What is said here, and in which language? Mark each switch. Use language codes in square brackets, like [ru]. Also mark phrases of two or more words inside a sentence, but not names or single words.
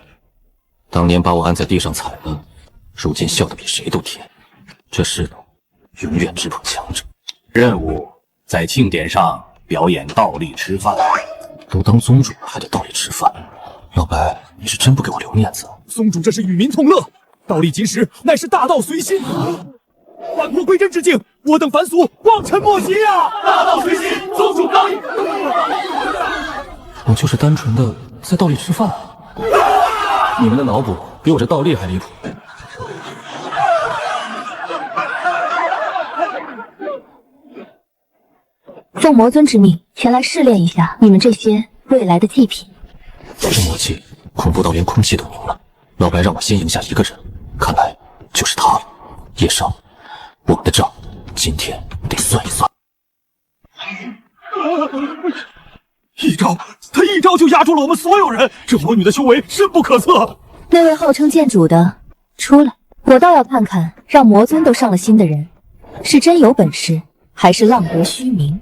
[zh] 当年把我按在地上踩了，如今笑得比谁都甜。这世道永遠只捧強者。任務在慶典上表演倒立吃飯。都當宗主了，還得倒立吃飯？老白，你是真不給我留面子啊！宗主這是與民同樂，倒立金石乃是大道隨心。萬魔歸真致敬，我等凡俗望塵莫及啊！大道隨心，宗主高義。我就是單純的在倒立吃飯。你們的腦補比我這倒立還離譜。奉魔尊之命，前來試煉一下你們這些未來的祭品。這魔氣恐怖到連空氣都凝了。老白讓我先贏下一個人，看來就是他了。葉少，我們的賬今天得算一算。他一招就壓住了我們所有人，這魔女的修為深不可測。那位號稱劍主的出來，我倒要看看，讓魔尊都上了心的人，是真有本事，還是浪得虛名？